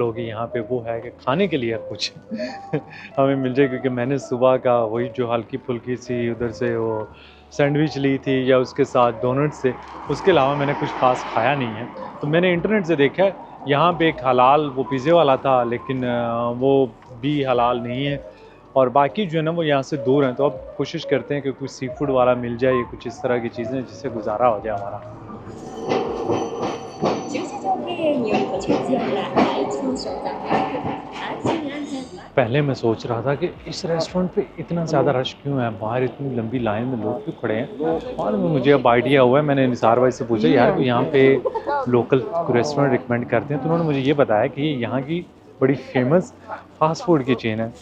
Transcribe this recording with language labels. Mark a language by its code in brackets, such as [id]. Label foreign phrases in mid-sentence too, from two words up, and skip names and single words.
[hi] होगी यहाँ पे वो है कि खाने के लिए कुछ हमें मिल जाए, क्योंकि मैंने सुबह का वही जो हल्की फुल्की सी उधर से वो सैंडविच ली थी या उसके साथ डोनट्स से, उसके अलावा मैंने कुछ खास खाया नहीं है। तो मैंने इंटरनेट से देखा है यहाँ पे एक हलाल वो पिज़्ज़े वाला था, लेकिन वो भी हलाल नहीं है, और बाकी जो है ना वो यहाँ से दूर हैं। तो अब कोशिश करते हैं कि कुछ [en] sea food [hi] वाला मिल जाए या कुछ इस तरह की चीज़ें जिससे गुजारा हो जाए हमारा। [ja] 駐車場経営による土地活用が第一の商談が安心安全 [hi] पहले मैं सोच रहा था कि इस रेस्टोरेंट पे इतना ज़्यादा रश क्यों है, बाहर इतनी लंबी लाइन में लोग क्यों खड़े हैं। और मुझे अब आइडिया हुआ है, मैंने निसार भाई से पूछा यार कि यहाँ पे लोकल रेस्टोरेंट रिकमेंड करते हैं, तो उन्होंने मुझे ये बताया कि ये यहाँ की बड़ी फेमस [en] fast food [hi] की चेन है।